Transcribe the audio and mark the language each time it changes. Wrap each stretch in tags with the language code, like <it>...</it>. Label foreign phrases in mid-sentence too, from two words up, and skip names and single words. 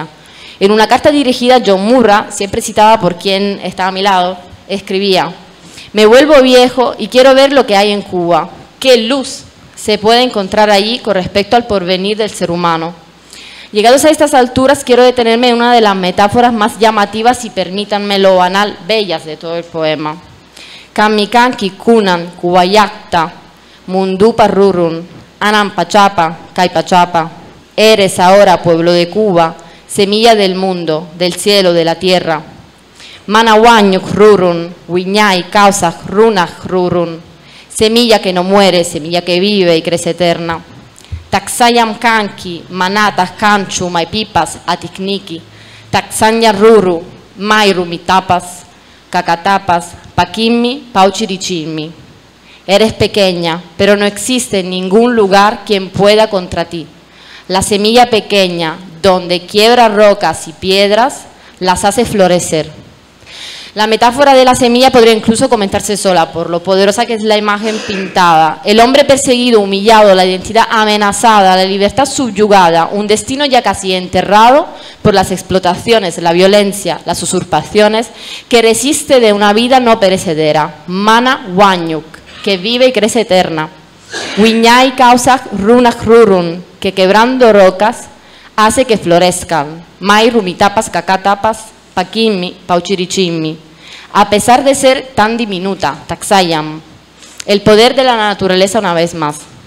<es>En una carta dirigida a John Murra, siempre citada por quien estaba a mi lado, escribía: me vuelvo viejo y quiero ver lo que hay en Cuba. ¿Qué luz se puede encontrar allí con respecto al porvenir del ser humano? Llegados a estas alturas, quiero detenerme en una de las metáforas más llamativas y permítanmelo banal, bellas de todo el poema.</es> <qu>Kamikanki kunan kubayakta, mundupa rurun, anan pachapa, kaipachapa.</qu> <es>Eres ahora, pueblo de Cuba, semilla del mundo, del cielo, de la tierra.</es> <qu>Manahuanyuk rurun, wiñay kausak runaj rurun.</qu> <es>Semilla que no muere, semilla que vive y crece eterna.</es> <qu>Taksayam kanki, manatas kanchu, maipipas, atikniki. Taksanya ruru, mairu mitapas, kakatapas, pakimi, pauchirichimi.</qu> <es>Eres pequeña, pero no existe en ningún lugar quien pueda contra ti. La semilla pequeña, donde quiebra rocas y piedras, las hace florecer. La metáfora de la semilla podría incluso comentarse sola, por lo poderosa que es la imagen pintada. El hombre perseguido, humillado, la identidad amenazada, la libertad subyugada, un destino ya casi enterrado por las explotaciones, la violencia, las usurpaciones, que resiste de una vida no perecedera.</es> <qu>Mana Wanyuk,</qu> <es>que vive y crece eterna.</es> <qu>Wiñay Kausak Runaj Rurun,</qu> <es>que quebrando rocas hace que florezcan.</es> <qu>Mai Rumitapas Kakatapas, Pakimi, Pauchirichimi.</qu> <es>A pesar de ser tan diminuta, Taksayam, el poder de la naturaleza una vez más.</es>